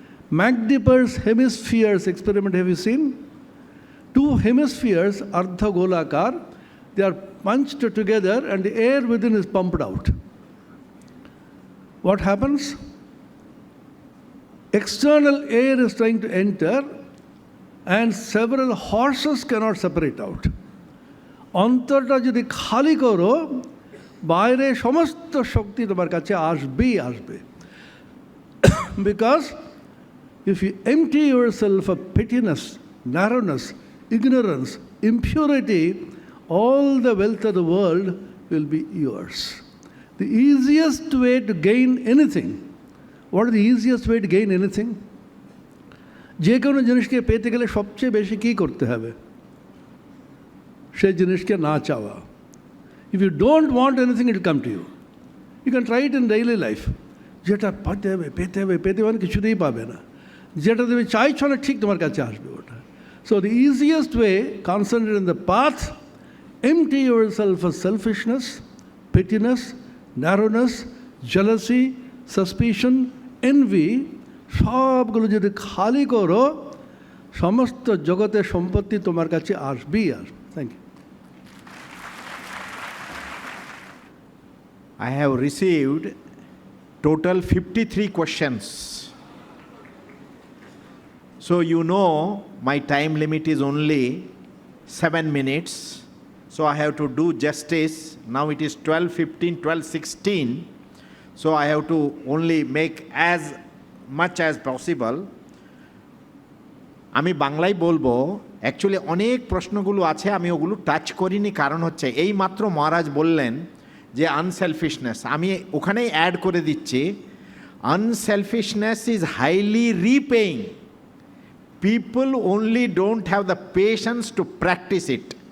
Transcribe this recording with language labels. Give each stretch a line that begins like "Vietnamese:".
English: MacDipper's hemispheres experiment, have you seen? Two hemispheres, ardha golakar, they are punched together and the air within is pumped out. What happens? External air is trying to enter and several horses cannot separate out.
Bangla: অন্তরটা যদি খালি করো, বাইরে সমস্ত শক্তি তোমার কাছে আসবেই আসবে।
English: Because if you empty yourself of pettiness, narrowness, ignorance, impurity, all the wealth of the world will be yours. The easiest way to gain anything, what is the easiest way to gain anything?
Bangla: যে কোনো জিনিসকে পেতে গেলে সবচেয়ে বেশি কী করতে হবে? সেই জিনিসকে না চাওয়া।
English: If you don't want anything, it will come to you. You can try it in daily life.
Bangla: যেটা পেতে হবে পেতে হবে পেতে হবে কিছুতেই পাবে না, যেটা তুমি চাইছো না ঠিক তোমার কাছে আসবে ওটা।
English: So the easiest way, concentrate in the path, empty yourself of selfishness, pettiness, narrowness, jealousy, suspicion, envy,
Bangla: সবগুলো যদি খালি করো, সমস্ত জগতের সম্পত্তি তোমার কাছে আসবেই আসবে।
English: Thank you. I have received total 53 questions. So you know my time limit is only 7 minutes. So I have to do justice. Now it is 12:15, 12:16. So I have to only make as much as possible.
Bangla: আমি বাংলায় বলবো, actually অনেক প্রশ্নগুলো আছে, আমি ওগুলো touch করিনি, কারণ হচ্ছে এই মাত্র মহারাজ বললেন যে আনসেলফিশনেস, আমি ওখানেই অ্যাড করে দিচ্ছি,
English: Unselfishness is highly repaying, people only don't have the patience to practise it.